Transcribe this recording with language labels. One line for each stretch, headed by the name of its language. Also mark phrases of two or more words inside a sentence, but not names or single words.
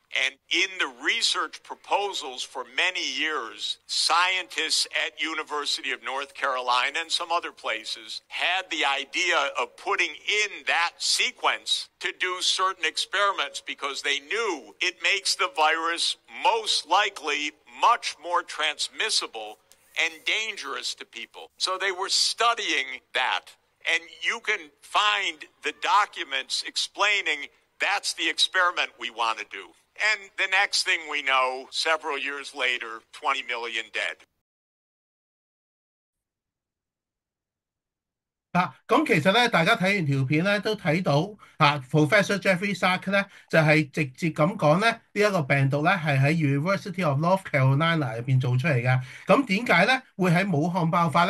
English: And in the research proposals for many years, scientists at University of North Carolina and some other places had the idea of putting in that sequence to do certain experiments because they knew it makes the virus most likely much more transmissible and dangerous to people. So they were studying that. And you can find the documents explaining that's the experiment we want to do. And the next thing we know, several years later, 20 million dead.
Cantonese: 咁其實咧，大家睇完條片咧，都睇到Professor Jeffrey Sachs 咧就係直接咁講咧，呢一個病毒咧係喺 University of North Carolina 入邊做出嚟嘅。咁點解咧會喺武漢爆發咧？